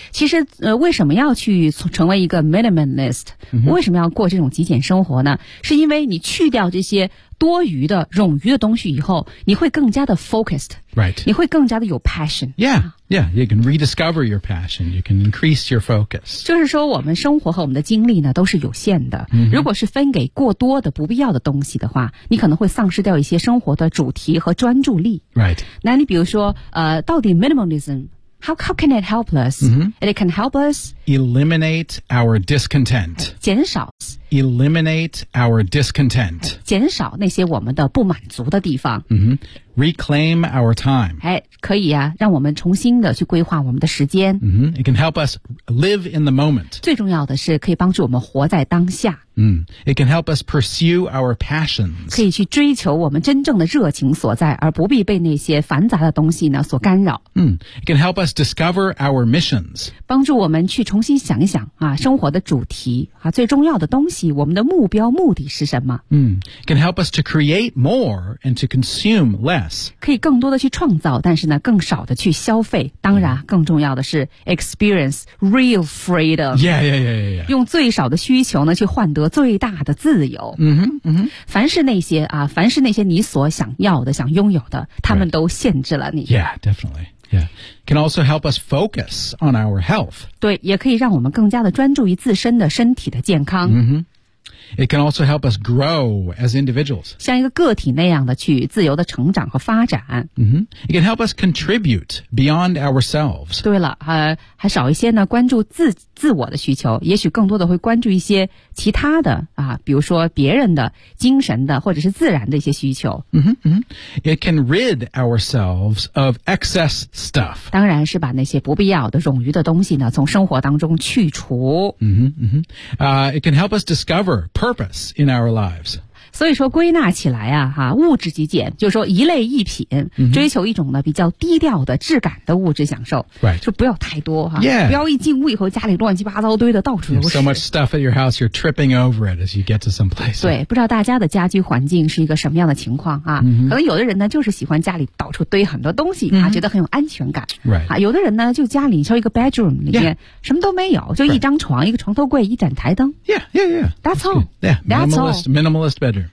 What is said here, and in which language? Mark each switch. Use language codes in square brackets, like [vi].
[zh] 其实为什么要去成为一个 minimalist?、为什么要过这种极简生活呢？是因为你去掉这些多余的冗余的东西以后你会更加的 focused、 [en] right. [zh] 你会更加的有 passion [en] yeah, yeah, you can rediscover your passion you can increase your focus [zh] 就是说我们生活和我们的精力呢都是有限的、 mm-hmm. 如果是分给过多的不必要的东西的话你可能会丧失掉一些生活的主题和专注力 [en] right [zh] 那你比如说到底 [en] minimalismHow can it help us?、 Mm-hmm. It can help us... Eliminate our discontent. [zh] 减少。 [en] Eliminate our discontent. [zh] 减少那些我们的不满足的地方。 [en] Mm-hmm. Reclaim our time. [zh] 可以啊，让我们重新的去规划我们的时间。 Mm-hmm. [en] It can help us live in the moment. [zh] 最重要的是可以帮助我们活在当下。 [en] Mm. It can help us pursue our passions. [zh] 可以去追求我们真正的热情所在，而不必被那些繁杂的东西呢所干扰。 [en] Mm. It can help us discover our missions. [zh] 帮助我们去重新想一想啊，生活的主题啊，最重要的东西，我们的目标目的是什么？ [en] Mm. It can help us to create more and to consume less. [zh] 可以更多的去创造，但是呢，更少的去消费。当然，更重要的是 [en] experience real freedom. Yeah, yeah, yeah, yeah. [zh] 用最少的需求呢去换得最大的自由。嗯哼，嗯哼。凡是那些啊，凡是那些你所想要的、想拥有的，他们都限制了你。 [en] Right. Yeah, definitely. Yeah, can also help us focus on our health. [zh] 对，也可以让我们更加的专注于自身的身体的健康。 [en] Mm-hmm. It can also help us grow as individuals. [zh] 像一个个体那样的去自由的成长和发展。 [en] Mm-hmm. It can help us contribute beyond ourselves. [zh] 对了，还少一些呢，关注自我的需求，也许更多的会关注一些其他的啊，比如说别人的精神的或者是自然的一些需求。 [en] Mm-hmm. It can rid ourselves of excess stuff. [zh] 当然是把那些不必要的冗余的东西呢从生活当中去除。 Mm-hmm. [en] It can help us discover purpose in our lives. [zh] 所以说归纳起来啊，哈，物质极简，就是说一类一品、 mm-hmm. 追求一种呢比较低调的质感的物质享受、 [en] right. [zh] 就不要太多哈、 [en] yeah. [zh] 不要一进屋以后家里乱七八糟堆的到处都是 [en] so much stuff at your house you're tripping over it as you get to some place [zh] 对不知道大家的家居环境是一个什么样的情况啊、 mm-hmm. 可能有的人呢就是喜欢家里到处堆很多东西、 mm-hmm. 啊，觉得很有安全感、 [en] right. [zh] 啊，有的人呢就家里像一个 bedroom 里面、 [en] yeah. [zh] 什么都没有就一张床、 [en] right. [zh] 一个床头柜一盏台灯 [en] yeah yeah yeah that's all yeah minimalist bedroom